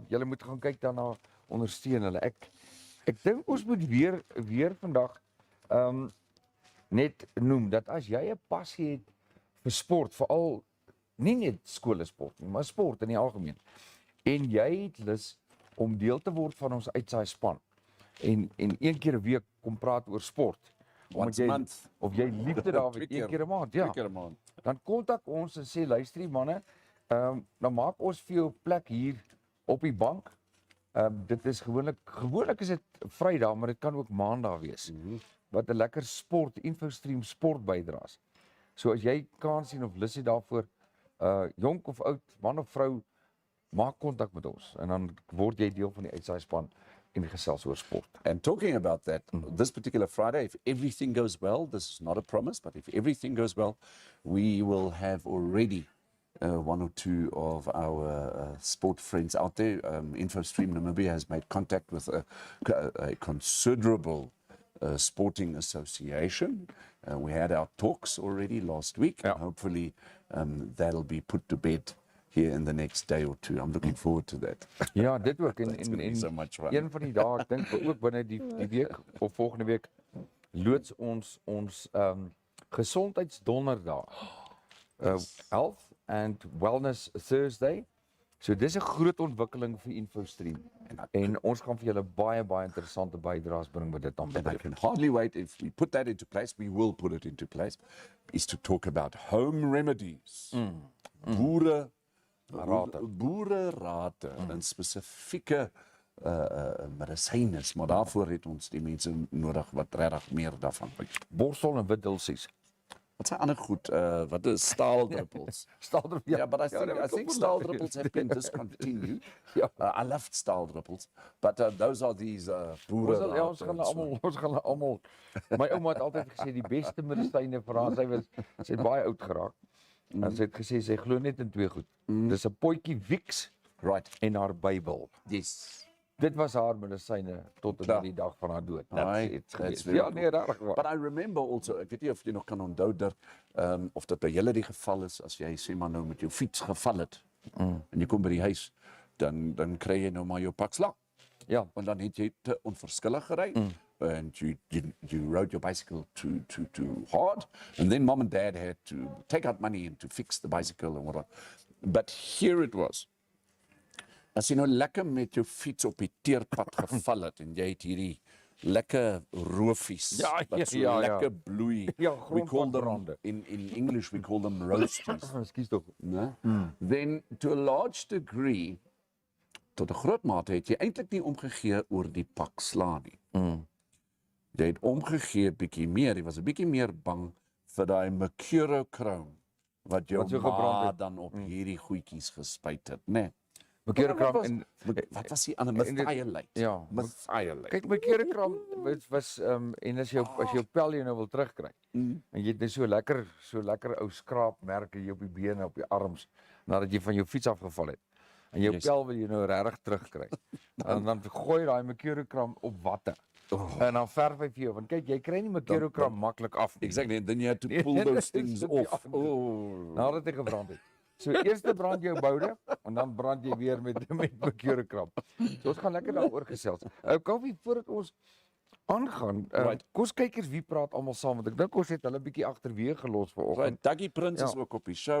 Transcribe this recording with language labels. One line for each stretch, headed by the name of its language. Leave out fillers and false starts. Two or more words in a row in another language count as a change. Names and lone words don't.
Afrikaans: Julle moet gaan kyk daarna, ondersteun hulle. Ek dink ons moet weer vandag net noem dat as jy 'n passie het vir sport, veral nie net skoolsport nie, maar sport in die algemeen, en jy het lus om deel te word van ons uitsaai span en een keer 'n week kom praat oor sport,
English: Once a month.
Afrikaans: of jy liefde daarvoor Twee een keer 'n maand, ja, Twee keer 'n maand. dan kontak ons en sê luister manne, dan maak ons vir jou plek hier op die bank. Dit is gewoonlik is dit Vrydag, maar dit kan ook Maandag wees. Wat 'n lekker InfoStream sport bydraes. So as jy kans sien of lus het daarvoor, jonk of oud, man of vrou, maak kontak met ons en dan word jy deel van die uitsaai span en gesels oor sport.
English: And talking about that, this particular Friday, if everything goes well, this is not a promise, but if everything goes well, we will have already one or two of our sport friends out there. InfoStream Namibia has made contact with a considerable sporting association. We had our talks already last week, and hopefully that'll be put to bed here in the next day or two. I'm looking forward to that.
Afrikaans: Ja, dit ook
English: It's gonna be so much fun.
Afrikaans: een van die dae, ek dink ook binne die week of volgende week loods ons gesondheidsdonderdag.
English: Health and Wellness Thursday.
Afrikaans: So dis 'n groot ontwikkeling vir InfoStream. En ons gaan vir julle baie interessante bydraes bring met dit aan.
English: And I can hardly wait, if we put that into place, we will put it into place, is to talk about home remedies.
Afrikaans: Boererate en spesifieke medisyne, maar daarvoor het ons die mense nodig wat regtig meer daarvan weet. Borstel en wit dulsies. Wat zijn ander goed? Wat is staaldruppels? Staaldruppels.
English: Yeah, but I think staaldruppels have been discontinued. I loved staaldruppels, but those are these boere.
Afrikaans: Ons gaan almal. My ouma het altyd gesê die beste medisyne vir haar, sy het baie oud geraak. En sy het gesê sy glo net in twee goed. Dis 'n potjie Vicks en haar Bybel. Yes. Dit was haar medisyne tot en met die dag van haar dood.
English: That's very
Afrikaans: Ja, nee, regtig waar.
English: But I remember also,
Afrikaans: ek weet nie of jy nog kan onthou dat of dit by julle die geval is as jy sê maar nou met jou fiets geval het en jy kom by die huis dan kry jy nou maar jou pak slaag. Ja. Want dan het jy te onverskillig gery.
English: And you rode your bicycle too hard. And then mom and dad had to take out money and to fix the bicycle and whatnot. But here it was.
Afrikaans: As jy nou lekker met jou fiets op die teerpad geval het en jy het hierdie lekker roofies wat so lekker bloei. Ja,
English: we call them,
Afrikaans: grondpadbrande.
English: in English we call them roasties.
Afrikaans: Ekskuus tog. né?
English: Then to a large degree,
Afrikaans: tot 'n groot mate het jy eintlik nie omgegee oor die pak sla nie. Jy het omgegee bietjie meer, jy was 'n bietjie meer bang vir daai mercurochrome wat jou gebrand ma het. dan op hierdie goedjies gespuit het, né? Mercurochrome en Wat was die ander methylate? ja, Methylate. kyk mercurochrome was en as jou pel jy nou wil terugkry. En jy het net so lekker ou skraapmerke hier op die bene, op die arms nadat jy van jou fiets afgeval het. En jou pel wil jy nou regtig terugkry. En dan gooi daai mercurochrome op watte. En dan verf hy vir jou, want kyk, jy kry nie mercurochrome maklik af nie.
English: Exactly, and then you had to pull those things off.
Afrikaans: Nadat hy gebrand het. So eers brand jou boude en dan brand jy weer met mercurochrome. So ons gaan lekker daaroor gesels. Kaufee, voordat ons aangaan, kom ons kyk eers wie praat almal saam, want ek dink ons het hulle bietjie agterweë gelos vanoggend. Right, Dougie Prins is ook op die show.